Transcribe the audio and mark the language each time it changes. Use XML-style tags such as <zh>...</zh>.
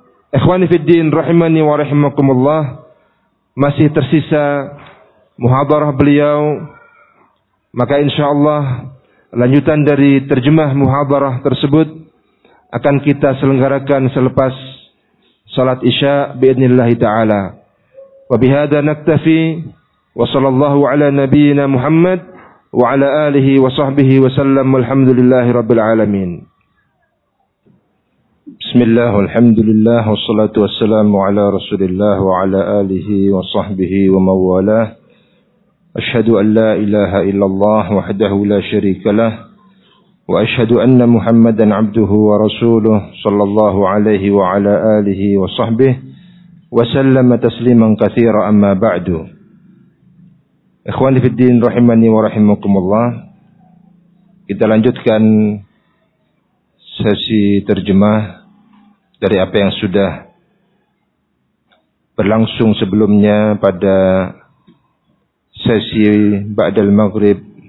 <ar>Ikhwani fiddin rahimani wa rahimakumullah,</ar> <id>masih tersisa muhadarah beliau, maka insyaallah lanjutan dari terjemah muhadarah tersebut akan kita selenggarakan selepas salat isya biidznillahi taala.</id> <ar>Wa bihadza naktafi wa sallallahu ala nabiyyina Muhammad وعلى آله وصحبه وسلم والحمد لله رب العالمين. بسم الله والحمد لله والصلاة والسلام على رسول الله وعلى آله وصحبه وموالاه. أشهد أن لا إله إلا الله وحده لا شريك له وأشهد أن محمدا عبده ورسوله صلى الله عليه وعلى آله وصحبه وسلم تسليما كثيرا. أما بعد, ikhwani fiddin rahimani wa rahimakumullah,</ar> <id>kita lanjutkan sesi terjemah dari apa yang sudah berlangsung sebelumnya pada sesi ba'dal maghrib.</id>